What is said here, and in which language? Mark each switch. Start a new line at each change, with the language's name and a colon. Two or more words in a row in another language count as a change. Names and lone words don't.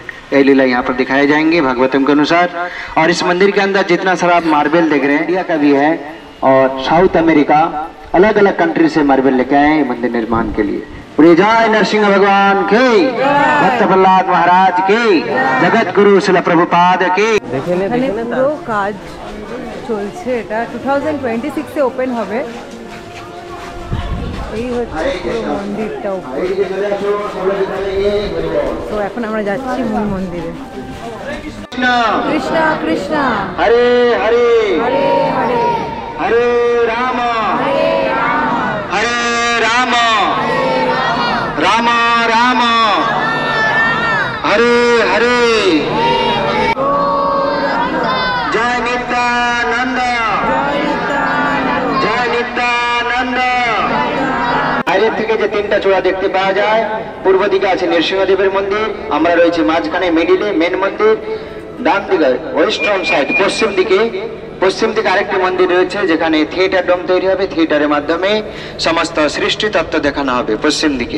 Hindi: ये लीला यहाँ पर दिखाए जाएंगे भागवतम के अनुसार। और इस मंदिर के अंदर जितना सारा आप मार्बल देख रहे हैं, इंडिया का भी है और साउथ अमेरिका, अलग अलग कंट्री से मार्बल लेके आए हैं मंदिर निर्माण के लिए। प्रिय जय नरसिंह भगवान की, भक्त प्रहलाद महाराज की, जगत गुरु शिल प्रभुपाद की।
Bangla: এখানে পুরো কাজ চলছে। এটা 2026-এ ওপেন হবে। এই হচ্ছে পুরো মন্দিরটা উপরে। তো এখন আমরা যাচ্ছি মূল মন্দিরে। কৃষ্ণ কৃষ্ণ
Hindi: हरे हरे
Bangla: হরে হরে
Hindi: हरे राम हरे राम राम राम हरे हरे जय नित्यानंद जय नित्यानंद।
Bangla: বাইরের থেকে যে তিনটা চূড়া দেখতে পাওয়া যায়, পূর্ব দিকে আছে নৃসিংহদেবের মন্দির, আমরা রয়েছে মাঝখানে
English: middle main
Bangla: মন্দির। ডান দিকে
English: western side
Bangla: পশ্চিম দিকে আরেকটি মন্দির রয়েছে যেখানে
English: theatre dome
Bangla: তৈরি হবে, থিয়েটারের মাধ্যমে সমস্ত সৃষ্টি তত্ত্ব দেখানো হবে পশ্চিম দিকে।